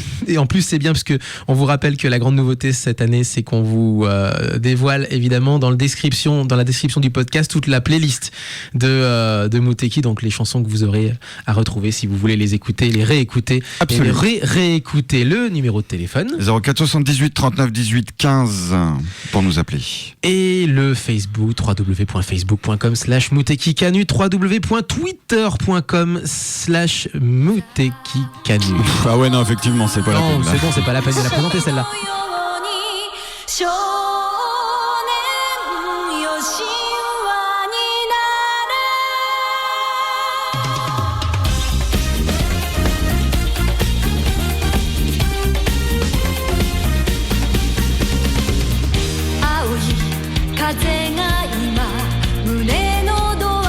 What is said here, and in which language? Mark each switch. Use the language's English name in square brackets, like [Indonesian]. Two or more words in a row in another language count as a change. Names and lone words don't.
[French] Et Et en plus, c'est bien parce que on vous rappelle que la grande nouveauté cette année, c'est qu'on vous dévoile évidemment dans la description du podcast toute la playlist de Muteki, donc les chansons que vous aurez à retrouver si vous voulez les écouter, les réécouter. Absolument. Et les réécouter. Le numéro de téléphone 04 78 39 18 15 pour nous appeler. et le Facebook www.facebook.com/mutekikanu, www.twitter.com/mutekikanu. Ah ouais, non, effectivement, c'est pas la Non, peine. là. c'est bon, c'est pas la peine de la présenter celle-là. [Japanese] 少年よ神話になれ青い風が今胸のドア